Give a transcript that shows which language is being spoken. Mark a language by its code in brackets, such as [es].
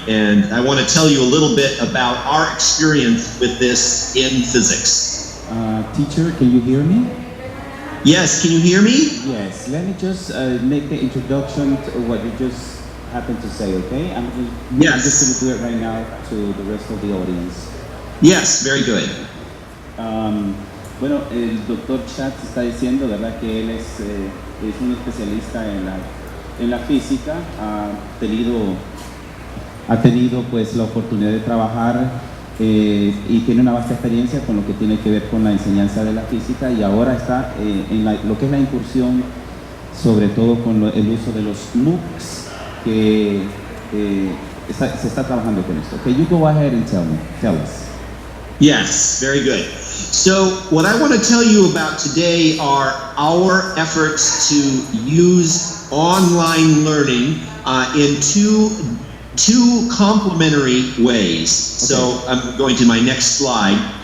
[en] And I want to tell you a little bit about our experience with this in physics. Teacher, can you hear me? Yes, can you hear me? Yes, let me just make the introduction to what you just happened to say, okay? I'm just going to do it right now to the rest of the audience. Yes, very good. [es] Bueno, el doctor Schatz está diciendo, ¿verdad?, que él es un especialista en la física, ha tenido pues la oportunidad de trabajar y tiene una vasta experiencia con lo que tiene que ver con la enseñanza de la física, y ahora está en lo que es la incursión, sobre todo con el uso de los MOOCS, que se está trabajando con esto. [en] Okay, you go ahead and tell us. Yes, very good. So what I want to tell you about today are our efforts to use online learning in two two complementary ways. So I'm going to my next slide.